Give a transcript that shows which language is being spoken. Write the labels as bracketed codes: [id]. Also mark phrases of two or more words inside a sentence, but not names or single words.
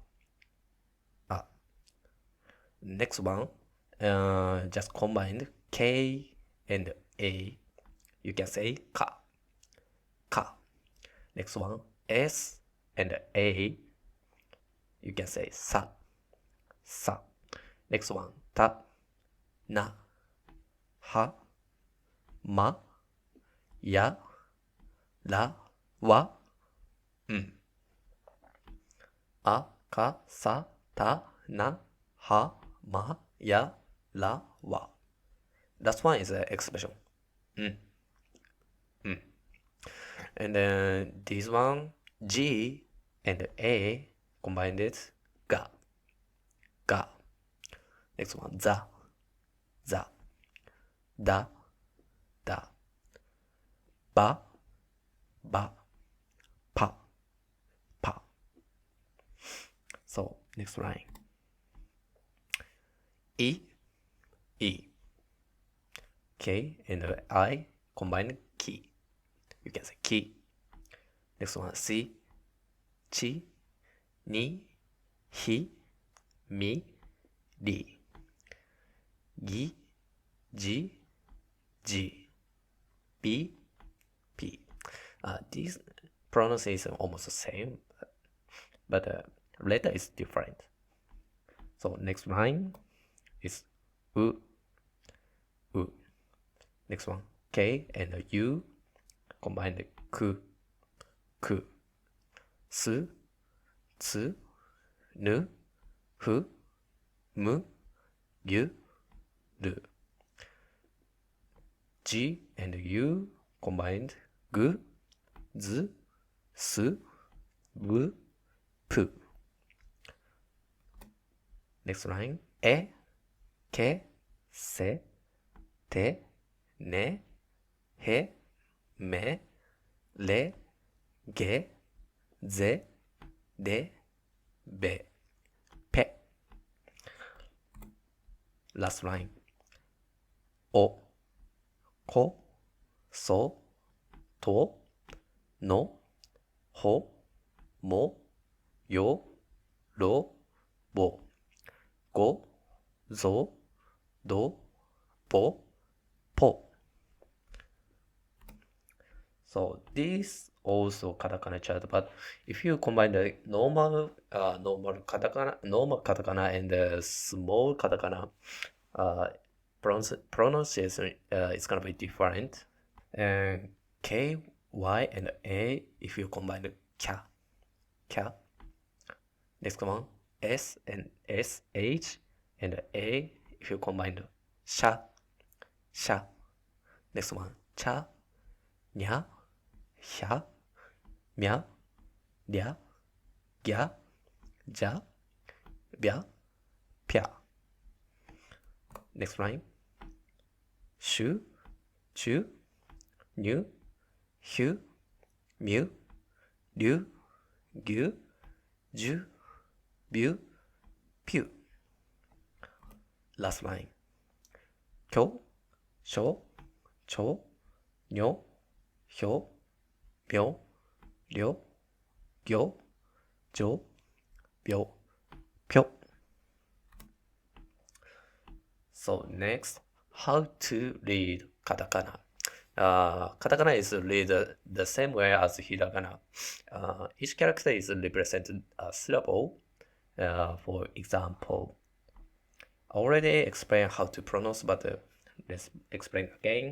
[en] Next one, just combined K and A. You can say ka. Next one, S and A. You can say sa. Next one, [ja] ta, na, ha, ma, ya, la, wa, a, ka, sa, ta, na, ha, ma, ya, la, wa. [en] That one is an expression. And then this one, G and A combined it, ga. Next one, [ja] za, da, ba, pa. [en] So next line, E, K and I combined ki. You can say ki. Next one, C, chi, [ja] ni, hi, mi, ri. Gi, ji, bi, pi. [en] This pronunciation almost the same, but letter is different. So next line is u. Next one, K and U combined ku. [ja] Su, tsu, nu, fu, mu, yu, ru. [en] G and U combined [ja] gu, zu, su, bu, pu. [en] Next line, [ja] e, ke, se, te, ne, he, me, le, ge, ze, de, be, pe. [en] Last line, [ja] o, ko, so, to, no, ho, mo, yo, ro, bo, go, zo, do, bo, po. [en] So this also katakana chart, but if you combine the normal katakana and the small katakana, pronunciation is gonna be different. And K, Y, and A, if you combine the ka. Next one, S and S, H, and A, if you combine the sha. Next one, cha, [ja] nya, hya, mya, lia, gya, ja, bya, pya. [en] Next line, shu, [ja] chu, nyu, hyu, myu, ryu, gyu, ju, byu, pyu. [en] Last line, [ja] kyo, sho, cho, nyo, hyo, myo, ryo, gyo, jo, byo, pyo. [en] So next, how to read katakana. Katakana is read the same way as hiragana. Each character is represented a syllable. For example, I already explained how to pronounce, but let's explain again.